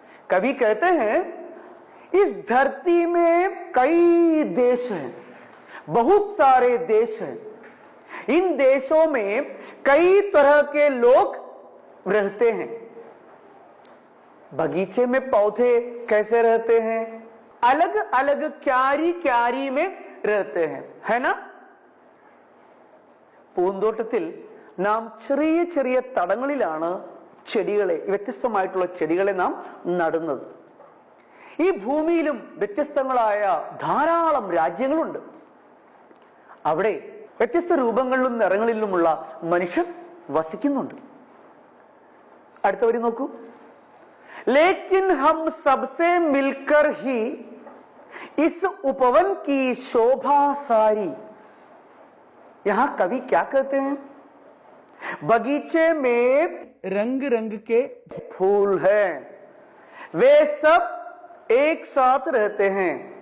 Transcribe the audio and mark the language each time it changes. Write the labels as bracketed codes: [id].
[hi] कवि कहते हैं इस धरती में कई देश हैं, बहुत सारे देश हैं. इन देशों में कई तरह के लोग रहते हैं। बगीचे में पौधे कैसे रहते हैं? अलग अलग क्यारी क्यारी में रहते हैं, है ना? [ml] പൂന്തോട്ടത്തിൽ നാം ചെറിയ ചെറിയ തടങ്ങളിലാണ് ചെടികളെ, വ്യത്യസ്തമായിട്ടുള്ള ചെടികളെ നാം നടുന്നത്. ഈ ഭൂമിയിലും വ്യത്യസ്തങ്ങളായ ധാരാളം രാജ്യങ്ങളുണ്ട്. അവിടെ വ്യത്യസ്ത രൂപങ്ങളിലും നിറങ്ങളിലുമുള്ള മനുഷ്യർ വസിക്കുന്നുണ്ട്. അടുത്ത വരി നോക്കൂ. [hi] लेकिन हम सबसे मिलकर ही इस उपवन की शोभा सारी. यहां कवि क्या कहते हैं? बगीचे में रंग रंग के फूल हैं, वे सब एक साथ रहते हैं.